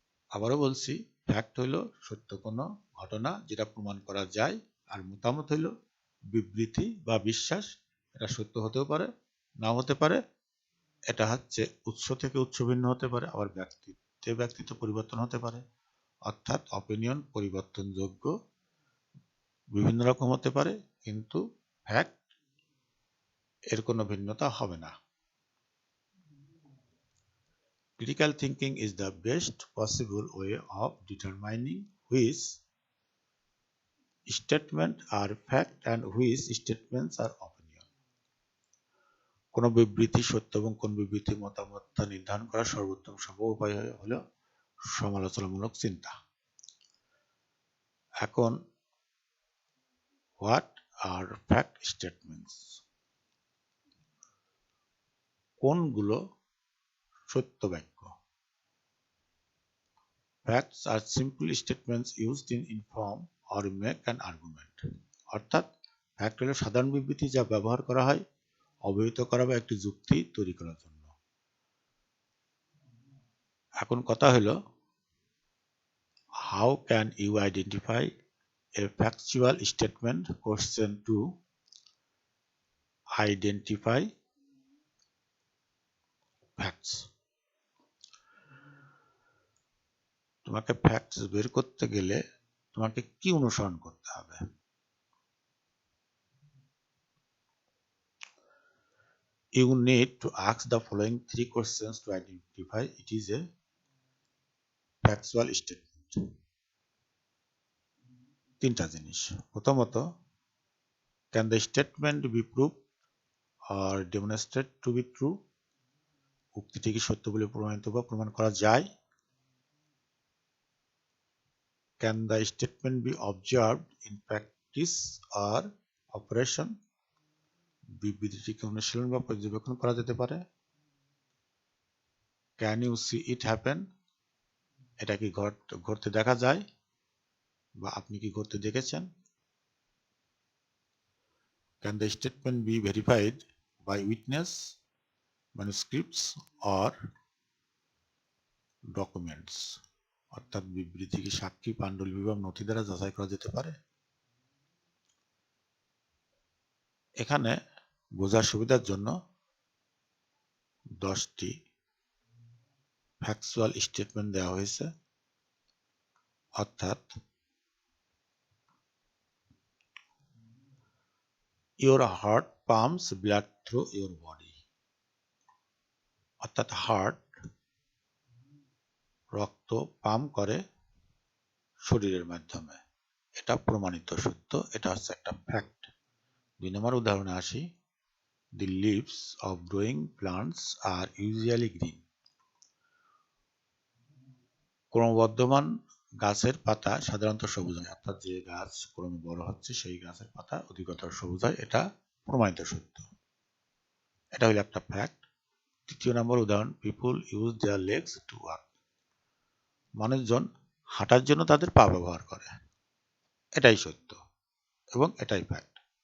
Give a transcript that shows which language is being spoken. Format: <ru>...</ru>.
<bn>আবারও বলছি, ফ্যাক্ট হইল সত্য কোনো ঘটনা যেটা প্রমাণ করা যায়, আর মতামত হইল বিবৃতি বা বিশ্বাস, এটা সত্য হতেও পারে নাও হতে পারে, এটা হচ্ছে উৎস থেকে উৎস ভিন্ন হতে পারে, আবার ব্যক্তিতে ব্যক্তিত্ব পরিবর্তন হতে পারে। অর্থাৎ অপিনিয়ন পরিবর্তনযোগ্য, বিভিন্ন রকম হতে পারে, কিন্তু ফ্যাক্ট এর কোনো ভিন্নতা হবে না।</bn> <en>Critical thinking is the best possible way of determining which statements are fact and which statements are opinion.</en> <bn>কোন বিবৃতি সত্য এবং কোন বিবৃতি মতামত তা নির্ধারণ করার সর্বোত্তম সম্ভব উপায় হলো সমালোচনামূলক চিন্তা। এখন</bn> <en>what are fact statements,</en> <bn>কোনগুলো সত্য বাক্য?</bn> <en>Facts are simple statements used in inform or make an argument.</en> <bn>অর্থাৎ ফ্যাক্ট হলো সাধারণ বিবৃতি যা ব্যবহার করা হয় অবহিত করা বা একটি যুক্তি তৈরি করার জন্য। এখন কথা হলো,</bn> <en>how can you identify a factual statement? Question 2, identify facts.</en> <bn>তোমাকে ফ্যাক্টস বের করতে গেলে তোমাকে কি অনুসরণ করতে হবে?</bn> <en>You need to ask the following 3 questions to identify it is a factual statement.</en> <bn>তিনটা জিনিস। প্রথমত,</bn> <en>can the statement be proved or demonstrated to be true?</en> <bn>উক্তিটি কি সত্য বলে প্রমাণিত বা প্রমাণ করা যায়?</bn> <en>Can the statement be observed in practice or operation?</en> <bn>বিবৃতিটিকে অনুশীলন বা পর্যবেক্ষণ করা যেতে পারে।</bn> <en>Can you see it happen?</en> <bn>এটা কি ঘটতে দেখা যায় বা আপনি কি ঘটতে দেখেছেন?</bn> <en>Can the statement be verified by witness, manuscripts or documents?</en> <bn>অর্থাৎ বিবৃতি কি সাক্ষী, পাণ্ডুলিপি বা নথি দ্বারা যাচাই করা যেতে পারে? এখানে বোঝার সুবিধার জন্য 10টি ফ্যাকচুয়াল স্টেটমেন্ট দেওয়া হয়েছে। অর্থাৎ</bn> <en>your heart pumps blood through your body,</en> <bn>অর্থাৎ হার্ট রক্ত পাম্প করে শরীরের মাধ্যমে, এটা প্রমাণিত সত্য, এটা হচ্ছে একটা ফ্যাক্ট। 2 নম্বর উদাহরণে আসি,</bn> <en>the leaves of growing plants are usually green.</en> <bn>ক্রমবর্ধমান গাছের পাতা সাধারণত সবুজ হয়, অর্থাৎ যে গাছ ক্রমে বড় হচ্ছে সেই গাছের পাতা অধিকতর সবুজ হয়, এটা প্রমাণিত সত্য, এটা হলো একটা ফ্যাক্ট। 3 নম্বর উদাহরণ,</bn> <en>people use their legs to walk,</en> <bn>মানুষজন হাঁটার জন্য তাদের পা ব্যবহার করে, এটাই সত্য এবং এটাই ফ্যাক্ট।</bn>